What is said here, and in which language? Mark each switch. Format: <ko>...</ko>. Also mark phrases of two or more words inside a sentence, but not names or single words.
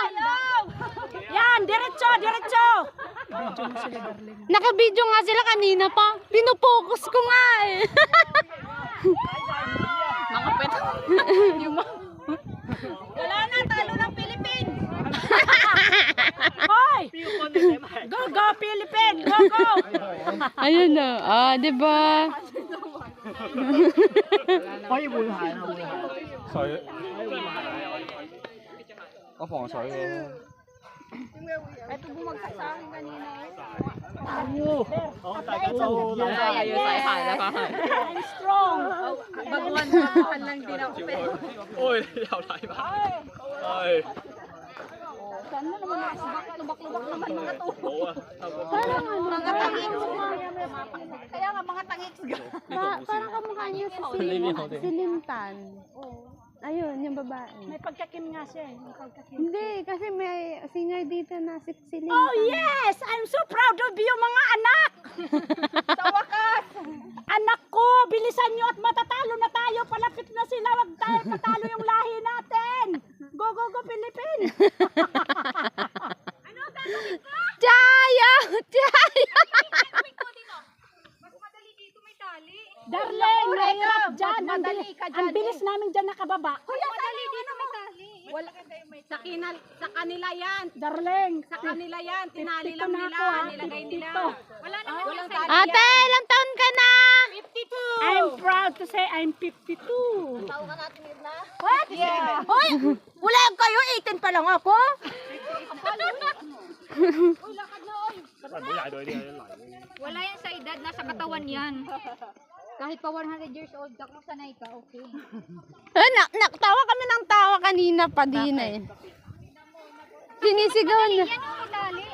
<tl>Yan, diretso, diretso. Nakabidyo nga sila kanina pa. Pinupokus ko nga eh. Mga pet. Wala na, talo ng Philippines. Hoy!</tl> <en>Go, go, Philippines! Go, go!</en> <tl>Ayun na. Ah, di ba?</tl> <yue>可以換鞋啊！換鞋。水。我防水嘅。</yue> <tl>Ito bumagsak sa akin kanina.</tl> <yue>好，大家就留下嚟要洗鞋啦，翻去。</yue> <en>I'm strong.</en> <tl>Baguhan lang din ako.</tl> <yue>喂，你又嚟埋。係。</yue> <tl>Sana naman lubak-lubak naman mga to.</tl> <yue>好啊，差唔多。</yue> <tl>Parang ano, Mga tangiks. Kaya nga mga tangiks. parang kamukha niya si Lintan. Ayun, yung babae. May pagkakim nga siya. May pagkakim. Hindi, kasi may singer dito na si Lintan.</tl> <en>Oh yes! I'm so proud of you</en> <tl>mga anak! Sa wakas! Anak ko, bilisan nyo at matatalo na tayo. Palapit na sila. Wag tayo patalo yung lahi natin.</tl> <en>Go, go, go, Philippines! Chaya! Chaya!</en> <tl>Darling, mahirap dyan. Ang bilis namin dyan nakababa. Madali dito may tali. Wala sa kanila yan. Darling, Sa kanila yan. Tinali Pipito lang na nila. ako, ha? Nilagay nila. Pipito. Wala naman yung tali. Ate, ilang taon ka na? 52.</tl> <en>I'm proud to say I'm 52. What? Yeah.</en> <tl>Hoy, wala kayo, 18 pa lang ako.</tl> <yue>唔好踩到呢啲泥。</yue> <tl>Wala yan sa edad, nasa katawan yan. Kahit pa 100</tl> <en>years old</en> <tl>ka, kung sanay ka, okay. Tawa kami ng tawa kanina pa din eh. Sinisigawan niya. Yan yung may tali.</tl>